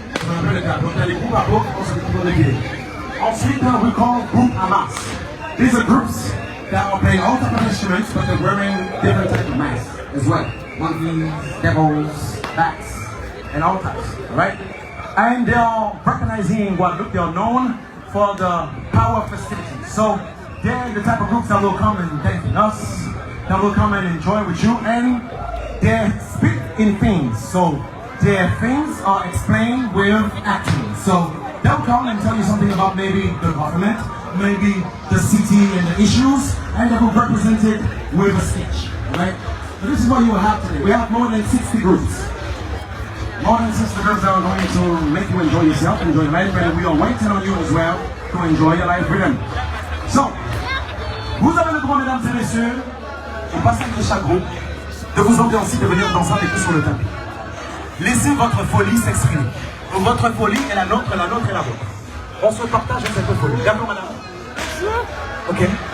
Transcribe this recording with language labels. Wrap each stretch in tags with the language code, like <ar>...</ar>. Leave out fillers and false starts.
<fr>Donc il y a les groupes apo qui vont se découvrir de guillemets. Ensuite,</fr> <en>we call group amas. These are groups that are playing all types of instruments, but they're wearing different types of masks as well. Monkeys, devils, bats, and all types, right? And they are recognizing Guadeloupe. They are known for the power festivities. So they're the type of groups that will come and thank us, that will come and enjoy with you, and they speak in themes. So their themes are explained with acting. So they'll come and tell you something about maybe the government, maybe the city and the issues, and they will represent it with a speech, right? So this is what you will have today. We have more than 60 groups. More than 60 groups that are going to make you enjoy yourself, enjoy life, and we are waiting on you as well to enjoy your life with them.</en> <fr>So, vous avez le droit, mesdames et messieurs, au passage de chaque groupe, de vous ambiancer, de venir danser avec nous sur le tapis. Laissez votre folie s'exprimer. Votre folie est la nôtre et la vôtre. On se partage cette folie. D'accord, madame? Ok.</fr>